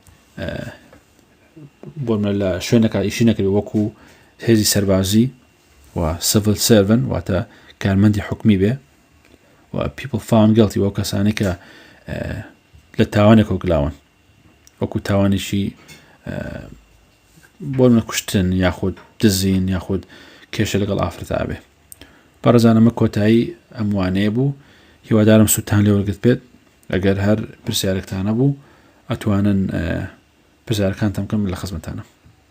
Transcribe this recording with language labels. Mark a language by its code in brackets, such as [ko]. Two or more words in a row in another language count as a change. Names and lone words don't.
[ckb] شوێنەکە ئیشی نەکرێت وەکو هێزی سەربازی و [en] civil servant [ckb] واتە کارمەندی حکومی بێ و [en] people found guilty [ckb] وەکو کەسانی کە لە تاوانێکەوە گلاون وەکو تاوانێکی بۆ کوشتن یاخود دزین یاخود کێشە لەگەڵ ئافرەتا بێ. بەڕێزانەمە کۆتایی ئەموانەیە بوو هیوادارم سوودتان لێ وەرگرت بێت ئەگەر هەر پرسیارێکتانە بوو ئەتوانن پرسیارەکانتان بکەم لە خزمەتانە.